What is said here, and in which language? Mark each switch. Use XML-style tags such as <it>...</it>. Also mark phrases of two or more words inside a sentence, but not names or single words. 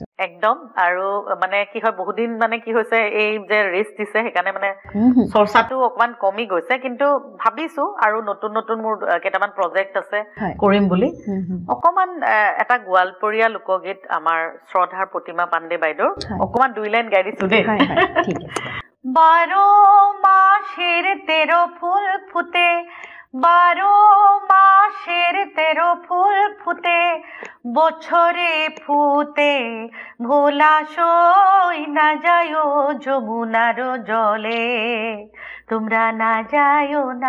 <as>একদম আৰু মানে কি হয় বহুত দিন মানে কি হৈছে এই যে ৰেষ্ট দিছে সেইকাৰণে মানে চৰ্চাটো অকমান কমি গৈছে কিন্তু ভাবিছো আৰু নতুন নতুন মোৰ কেইটামান প্ৰজেক্ট আছে কৰিম বুলি অকমান এটা গোৱালপৰীয়া লোকগীত আমাৰ শ্ৰদ্ধাৰ প্ৰতিমা পাণ্ডে বাইদেউ অকমান 2 লাইন গাই দিছো দেই ঠিক আছে</as> <rkt>12 মাসের 13 ফুল ফুটে 12 মাসের 13 ফুল ফুটে বছরে ফুটে ভোলা সই না যায়ো যমুনার জলে তোমরা না যায়ো</rkt>